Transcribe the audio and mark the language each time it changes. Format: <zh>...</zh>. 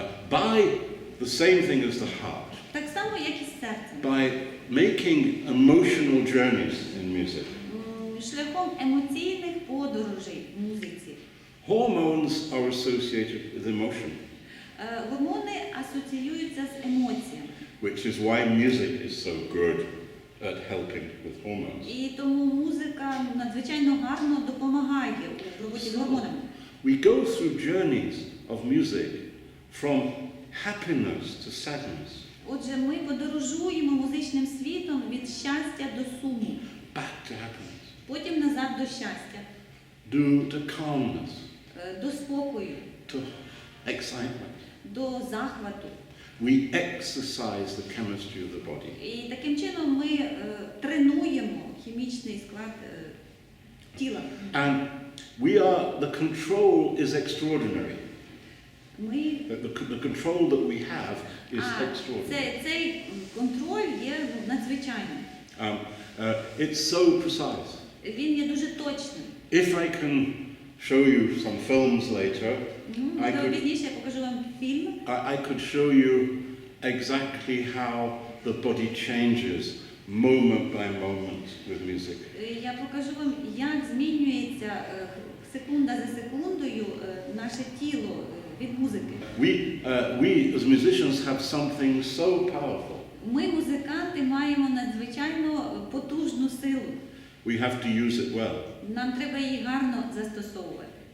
<en>By the same thing as the heart.</en> <uk>Так само, як і з серцем.</uk> <en>By making emotional journeys in music.</en> <uk>Шляхом емоційних подорожей в музиці.</uk> <en>Hormones are associated with emotion.</en> <uk>Гормони асоціюються з емоціями.</uk> <en>Which is why music is so good at helping with hormones.</en> <uk>І тому музика надзвичайно гарно допомагає у роботі з гормонами.</uk> <en>We go through journeys of music from happiness to sadness.</en> <uk>Отже, ми подорожуємо музичним світом від щастя до суму.</uk> <en>Back to happiness.</en> <uk>Потім назад до щастя.</uk> <en>To calmness.</en> <uk>До спокою.</uk> <en>To excitement.</en> <uk>До захвату.</uk> <en>We exercise the chemistry of the body.</en> <uk>І таким чином ми тренуємо хімічний склад тіла.</uk> <en>And the control is extraordinary. The control that we have is extraordinary.</en> <uk>Цей контроль є надзвичайним.</uk> <en>It's so precise.</en> <uk>Він є дуже точним.</uk> <en>If I can show you some films later,</en> <uk>Пізніше я покажу вам фільм.</uk> <en>I could show you exactly how the body changes moment by moment with music.</en> <uk>Я покажу вам, як змінюється секунда за секундою наше тіло від музики.</uk> <en>We as musicians have something so powerful.</en> <uk>Ми, музиканти, маємо надзвичайно потужну силу.</uk> <en>We have to use it well.</en> <uk>Нам треба її гарно застосовувати.</uk>